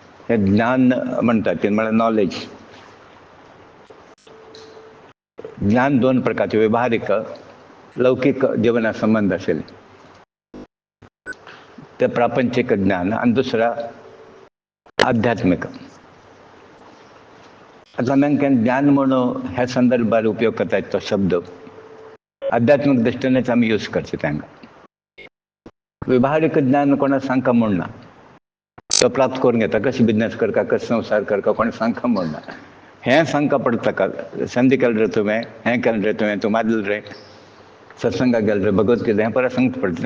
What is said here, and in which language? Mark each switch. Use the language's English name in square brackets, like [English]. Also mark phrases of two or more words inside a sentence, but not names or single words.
[Marathi] हे ज्ञान म्हणतात ते मला नॉलेज. ज्ञान दोन प्रकारचे, व्यवहारिक लौकिक जीवनासंबंध असेल ते प्रापंचिक ज्ञान, आणि दुसरा आध्यात्मिक. [Konkani] आता हांवें ज्ञान म्हणून ह्या संदर्भात उपयोग करता तो शब्द आध्यात्मिक दृष्टीनेच आम्ही यूज करचे. तांकां व्यवहारिक ज्ञान कोणाक सांगता म्हणना, तो प्राप्त करून घेता. कशें बिजनेस करता, कशें संसार करता, कोणी सांगता म्हणना. हें सांगता पडटा ताका. संधी केलें रे तुवें, हें केलें रे तुवें, तूं मारलें रे, सत्संगाक गेलें रे, भगवतगीता हें परत सांगता पडटा.